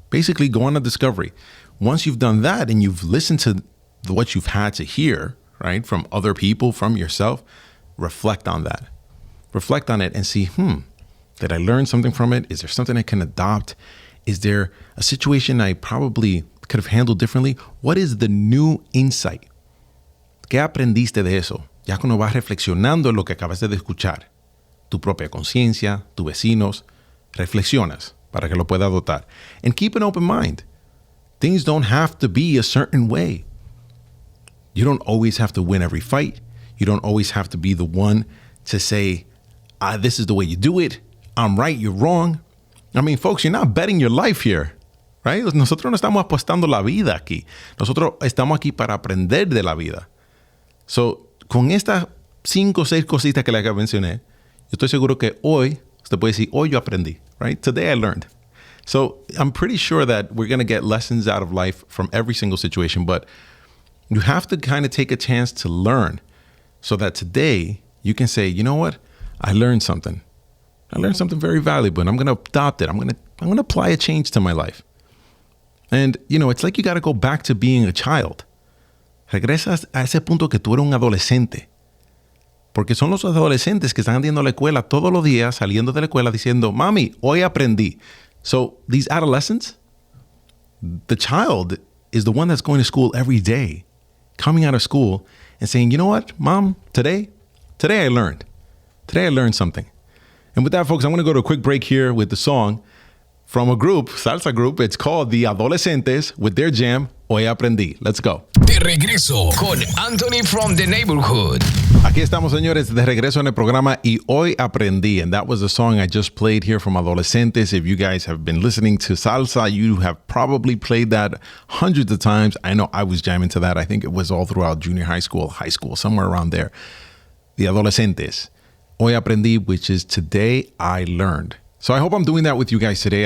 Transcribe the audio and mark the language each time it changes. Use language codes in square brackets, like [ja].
[en] Basically, go on a discovery. Once you've done that and you've listened to what you've had to hear, right, from other people, from yourself, reflect on that. Reflect on it and see, did I learn something from it? Is there something I can adopt? Is there a situation I probably could have handled differently? What is the new insight? [es] ¿Qué aprendiste de eso? Ya cuando vas reflexionando en lo que acabaste de escuchar, tu propia conciencia, tus vecinos, reflexionas para que lo pueda adoptar. [en] And keep an open mind. Things don't have to be a certain way. You don't always have to win every fight. You don't always have to be the one to say, this is the way you do it. I'm right, you're wrong. I mean, folks, you're not betting your life here, right? [es] Nosotros no estamos apostando la vida aquí. Nosotros estamos aquí para aprender de la vida. So, con estas 5 o 6 cositas que le mencioné, yo estoy seguro que hoy, usted puede decir, hoy yo aprendí, [en] right? Today I learned. So I'm pretty sure that we're going to get lessons out of life from every single situation, but you have to kind of take a chance to learn so that today you can say, you know what? I learned something. I learned something very valuable and I'm going to adopt it. I'm going to apply a change to my life. And, it's like you got to go back to being a child. [es] Regresas a ese punto que tú eres un adolescente. Porque son los adolescentes que están yendo a la escuela todos los días, saliendo de la escuela diciendo, mami, hoy aprendí. [en] So these adolescents, the child is the one that's going to school every day, coming out of school and saying, you know what, mom, today I learned. Today I learned something. And with that, folks, I'm going to go to a quick break here with the song from a group, salsa group. It's called The Adolescentes with their jam, Hoy Aprendí. Let's go. [es] De regreso con Anthony from the Neighborhood. Aquí estamos, señores, de regreso en el programa Y Hoy Aprendí. [en] And that was the song I just played here from Adolescentes. If you guys have been listening to salsa, you have probably played that hundreds of times. I know I was jamming to that. I think it was all throughout junior high school, somewhere around there. The Adolescentes. Hoy Aprendí, which is Today I Learned. So I hope I'm doing that with you guys today.